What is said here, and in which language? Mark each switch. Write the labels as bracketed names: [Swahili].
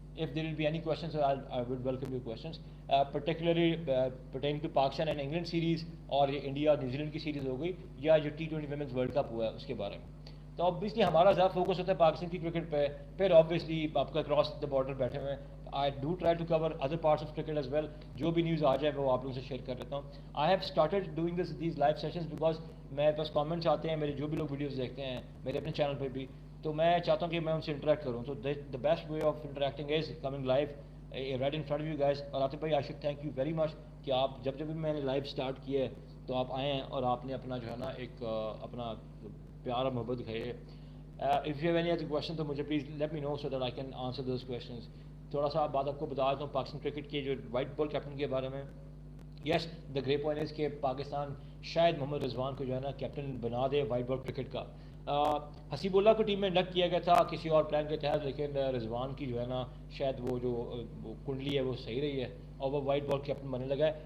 [English] If there will be any questions, I will welcome your questions, particularly pertaining to Pakistan and England series, [Urdu] اور یہ India New Zealand کی series ہو گئی، یا جو T20 women's world cup ہوا ہے اس کے بارے میں. تو obviously ہمارا زیادہ فوکس ہوتا ہے پاکستان کی کرکٹ پہ. پھر obviously آپ کا کراس دا بارڈر بیٹھے ہوئے ہیں. [English] I do try to cover other parts of cricket as well. [Urdu] جو بھی نیوز آ جائے وہ آپ لوگوں سے شیئر کر لیتا ہوں. [English] I have started doing these live sessions because [Urdu] میرے پاس کامنٹس آتے ہیں، میرے جو بھی لوگ ویڈیوز دیکھتے ہیں میرے اپنے چینل پہ بھی، تو میں چاہتا ہوں کہ میں ان سے انٹریکٹ کروں. تو [English] The best way of interacting is coming live right in front of you guys. [Urdu] اور عاطف بھائی، [English] I should thank you very much [Urdu] کہ آپ جب بھی میں نے لائیو اسٹارٹ کیا ہے تو آپ آئے ہیں اور آپ نے اپنا جو ہے نا ایک اپنا پیار اور محبت دکھائی ہے. [English] If you have any other question [Urdu] تو مجھے please [English] let me know so that I can answer those questions. [Urdu] تھوڑا سا بات آپ کو بتا دیتا ہوں پاکستان کرکٹ کے جو وائٹ بال کیپٹن کے بارے میں. [English] yes, the great point is [Urdu] کہ پاکستان شاید محمد رضوان کو جو ہے نا کیپٹن بنا دے وائٹ بال کرکٹ کا. حسیب اللہ کو ٹیم میں انڈکٹ کیا گیا تھا کسی اور پلان کے تحت، لیکن رضوان کی جو ہے نا شاید وہ جو کنڈلی ہے وہ صحیح رہی ہے اور وہ وائٹ بال کیپٹن بننے لگا ہے.